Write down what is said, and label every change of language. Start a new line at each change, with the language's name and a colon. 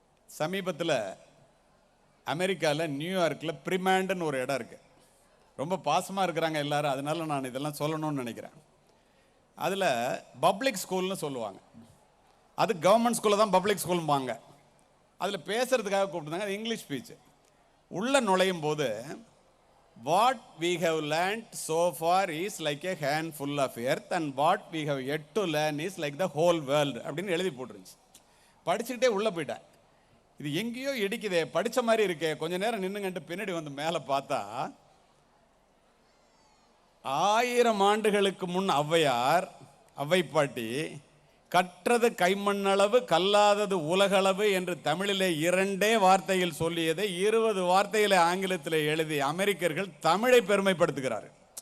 Tamil: சமீபத்தில் அமெரிக்காவில் நியூயார்க்கில் பிரிமாண்டுன்னு ஒரு இடம் இருக்குது. ரொம்ப பாசமாக இருக்கிறாங்க எல்லாரும், அதனால நான் இதெல்லாம் சொல்லணும்னு நினைக்கிறேன். அதில் பப்ளிக் ஸ்கூல்னு சொல்லுவாங்க, அது கவர்மெண்ட் ஸ்கூலில் தான் பப்ளிக் ஸ்கூல்பாங்க. அதில் பேசுகிறதுக்காக கூப்பிட்டுருந்தாங்க, அது இங்கிலீஷ் ஸ்பீச்.
English: உள்ளே நுழையும் போது what we have learned so far is like a handful of earth and what we have yet to learn is like the whole world
Tamil: அப்படின்னு எழுதி போட்டுருந்துச்சு. படிச்சுக்கிட்டே உள்ளே போயிட்டேன், இது எங்கேயோ இடிக்குதே, படித்த மாதிரி இருக்கே, கொஞ்ச நேரம் நின்னுங்கன்ட்டு பின்னாடி வந்து மேலே பார்த்தா 1000 ஆண்டுகளுக்கு முன் ஔவையார், அவ்வை பாட்டி, கற்றது கைமண்ணளவு கல்லாதது உலகளவு என்று தமிழிலே 2 வார்த்தையில் சொல்லியதை 20 வார்த்தையில் ஆங்கிலத்தில் எழுதி அமெரிக்கர்கள் தமிழை பெருமைப்படுத்துகிறார்கள்.